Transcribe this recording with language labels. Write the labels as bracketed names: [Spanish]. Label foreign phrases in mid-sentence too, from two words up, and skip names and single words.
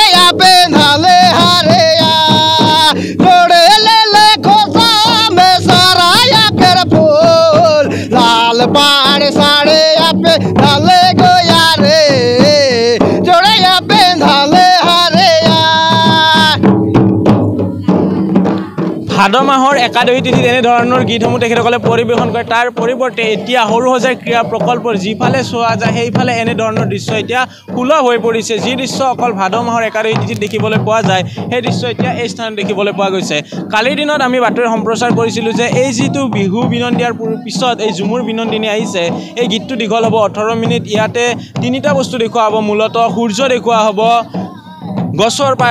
[Sadri] पेंधाले हारे जोड़े ले खोसा में सारा या कर फूल लाल पाड़ साड़े पेंधाले गोया रे जोड़े पेंधाले हारे [Assamese] ভাদ মাহৰ 1 তাৰিখ তিথিত এনেধৰণৰ গীতসমূহ তেখেতসকলে পৰিৱেশন কৰে তাৰ পৰিৱৰ্তে এতিয়া সৰুসজাই ক্ৰীড়া প্ৰকল্পৰ যিফালে চোৱা যায় সেইফালে এনেধৰণৰ দৃশ্য এতিয়া সুলভ হৈ পৰিছে যি দৃশ্য অকল ভাদ মাহৰ 1 তাৰিখ তিথিত দেখিবলৈ পোৱা যায় সেই দৃশ্য এতিয়া এই স্থানত দেখিবলৈ পোৱা গৈছে কালিৰ দিনত আমি বাতৰি সম্প্ৰচাৰ কৰিছিলোঁ যে এই যিটো বিহু বিনন্দিয়াৰ পিছত এই ঝুমুৰ বিনন্দিনী আহিছে এই গীতটো দীঘল হ'ব 18 মিনিট ইয়াতে 3টা বস্তু দেখুওৱা হ'ব মূলতঃ সূৰ্য দেখুওৱা হ'ব গছৰ পাত